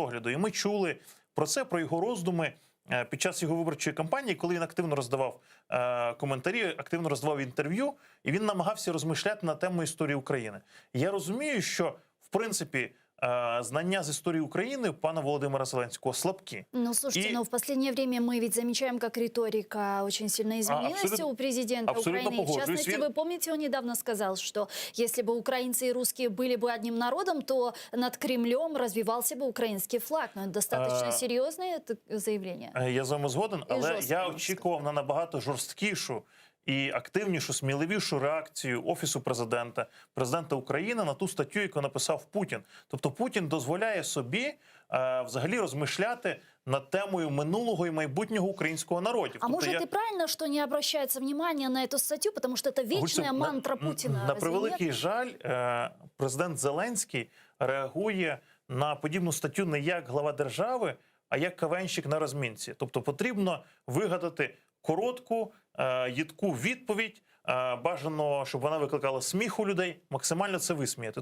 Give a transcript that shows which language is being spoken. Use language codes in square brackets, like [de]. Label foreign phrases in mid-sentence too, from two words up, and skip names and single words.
[uk] І ми чули про це, про його роздуми під час його виборчої кампанії, коли він активно роздавав коментарі, активно роздавав інтерв'ю, і він намагався розмишляти на тему історії України. Я розумію, що, в принципі, знання з історії України пана Володимира Зеленського слабкі. [ru] Ну, слушайте, но в последнее время мы ведь замечаем, как риторика очень сильно изменилась [uk] абсолютно- [ru] у президента [uk] абсолютно [ru] Украины. И в [uk] погоджуюсь. [ru] частности, вы помните, он недавно сказал, что если бы украинцы и русские были бы одним народом, то над Кремлем развивался бы украинский флаг. Но это достаточно серьезное заявление. [uk] Я з вами згоден, але жорстко, я можна очікував на набагато жорсткішу і активнішу, сміливішу реакцію Офісу президента України на ту статтю, яку написав Путін. Тобто Путін дозволяє собі взагалі розмишляти над темою минулого і майбутнього українського народів. [ru] А может и правильно, что не обращается внимания на эту статью, потому что это вечная мантра Путина. [uk] На [ru] разве [uk] превеликий [ru] нет? [uk] жаль, президент Зеленський реагує на подібну статтю не як глава держави, а як кавенщик на розмінці. Тобто потрібно вигадати коротку, їдку відповідь, бажано, щоб вона викликала сміх у людей, максимально це висміяти.